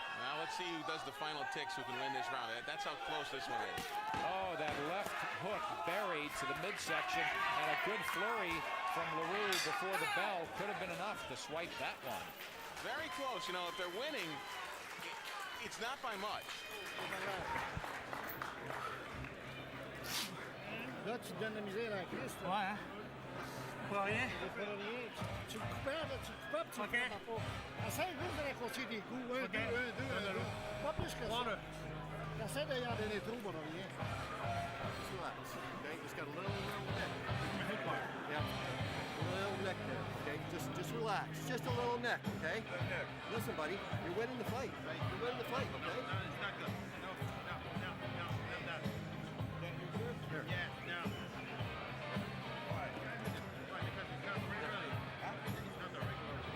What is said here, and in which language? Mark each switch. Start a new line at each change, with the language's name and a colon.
English: now let's see who does the final ticks, who can win this round. That's how close this one is. oh, that left hook buried to the midsection, and a good flurry from LaRue before the bell could have been enough to swipe that one. Very close. You know, if they're winning, it's not by much.
French: Là, tu te donnes la misère à Christ. Ouais, hein? Pour rien. Pour rien. Tu le coupais, là, tu le coupais, puis tu le coupais pas. Essaye juste de raccourcir des coups. Un, deux. Pas plus que ça. Essaye de y en donner trop, mon rien.
English: Just relax. Okay, just got a little neck. Yeah. A little neck there. Okay, just relax. Just a little neck. Okay. Listen, buddy, you're winning the fight. You're winning the fight. Okay. It's not good. No. Here. It's not the regular.